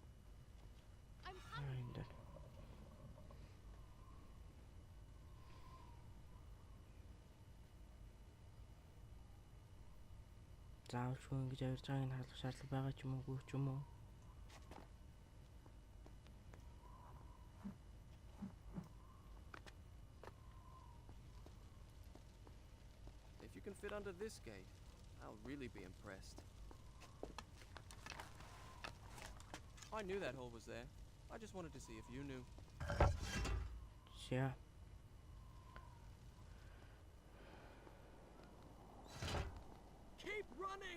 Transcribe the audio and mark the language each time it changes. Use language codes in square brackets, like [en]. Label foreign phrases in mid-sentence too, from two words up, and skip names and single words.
[en] I'm [mn] Энд дээр. Заавалчгүй ингэж авирж байгааг нь харуулах шаардлага байгаа ч юм уу, үгүй ч юм уу. [en] If you can fit under this gate, I'll really be impressed. I knew that hole was there. I just wanted to see if you knew. [mn] За. [en] Keep running!